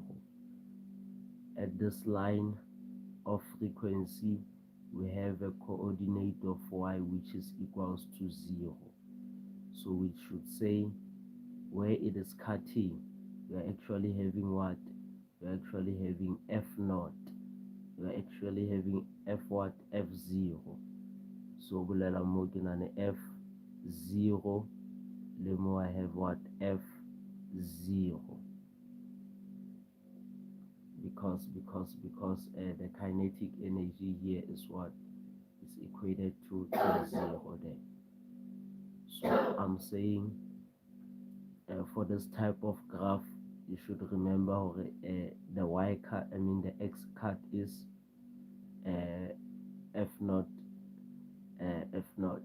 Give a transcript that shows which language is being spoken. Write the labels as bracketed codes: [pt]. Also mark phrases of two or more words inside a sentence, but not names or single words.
[en] At this line of frequency, we have a coordinate of y which is equals to 0. So we should say where it is cutting, we are actually having what? We are actually having f0. We are actually having f what? [tn] F0. So bolela mo ke na le F0 le mo [en] I have what? F0, because the kinetic energy here is what is equated to 0 there. So I'm saying for this type of graph, you should remember the y cut, the x cut is f0, f0.